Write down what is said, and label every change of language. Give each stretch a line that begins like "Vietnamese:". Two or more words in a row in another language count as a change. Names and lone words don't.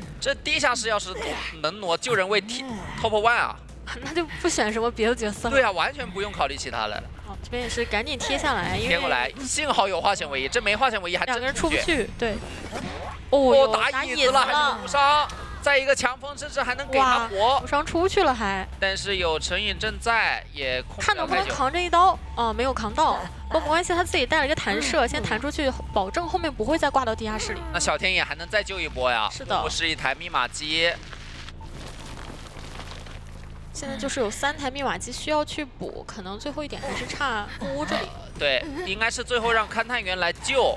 Chinese: 這地下室要是能挪救人為
English: Top One
Chinese: 啊，那就不選什麼別的角色了。對啊，完全不用考慮其他的。好，這邊也是趕緊貼下來，因為貼過來，幸好有化險為夷，這沒化險為夷還兩個人出不去。對。打椅子了，還是無傷。再一個強風，甚至還能給他活。無傷出去了還。但是有成癮症在，也控看能不能扛这一刀沒有扛到。不過沒關係，他自己帶了一個彈射，先彈出去，保證後面不會再掛到地下室裡。那小天野還能再救一波呀？是的。不是一台密碼機。現在就是有3台密碼機需要去補，可能最後一點還是差木屋這裡。對，應該是最後讓勘探員來救。